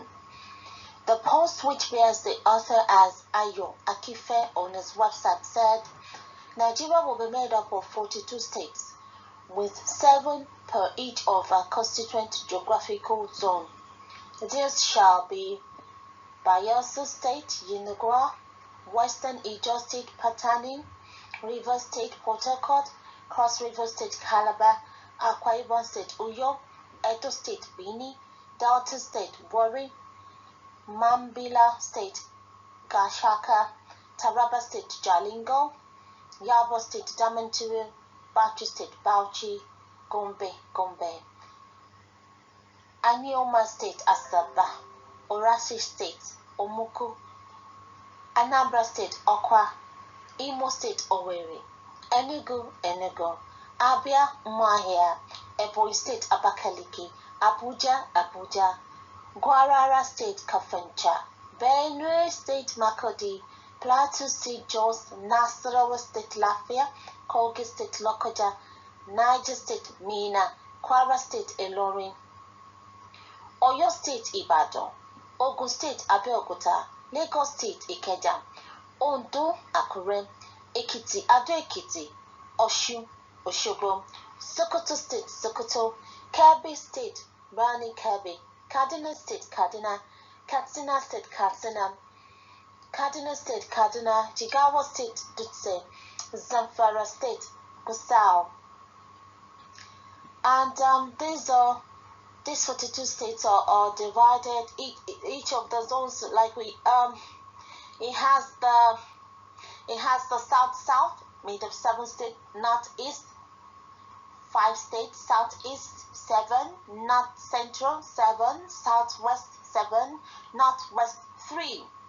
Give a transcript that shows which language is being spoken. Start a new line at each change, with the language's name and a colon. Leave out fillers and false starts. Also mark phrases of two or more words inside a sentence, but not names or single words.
English: The post, which bears the author as Owuye on his website, said Nigeria will be made up of 42 states with 7 per each of a constituent geographical zone. These shall be Bayelsa State, Yenagoa, Western Ijaw State, Patani, Rivers State, Port Harcourt, Cross River State, Calabar, Akwa Ibom State, Uyo, Edo State, Bini, Delta State, Warri, Mambila State, Gashaka, Taraba State, Jalingo, Yabo State, Damaturu, Bauchi State, Bauchi, Gombe, Anioma State, Asaba, Orasi State, Omuku, Anambra State, Okwa, Imo State, Owerri, Enugu, Abia, Umuahia, Ebonyi State, Abakaliki, Abuja, Guarara State, Kafancha, Benue State, Makurdi, Plateau State, Jos, Nasarawa State, Lafia, Kogi State, Lokoja, Niger State, Mina, Kwara State, Ilorin, Oyo State, Ibadan, Ogun State, Abeokuta, Lagos State, Ikeja, Ondo, Akure, Ekiti, Ado-Ekiti, Osun, Osogbo, Sokoto State, Sokoto, Kebbi State, Bani Kebbi, Kaduna State, Kaduna, Katsina State, Katsina, Kaduna State, Kaduna, Jigawa State, Dutse, Zamfara State, Gusau. And these 42 states are divided. Each of the zones, like it has the south made of 7 states, northeast 5 states, southeast 7, north central 7, southwest 7, northwest 3.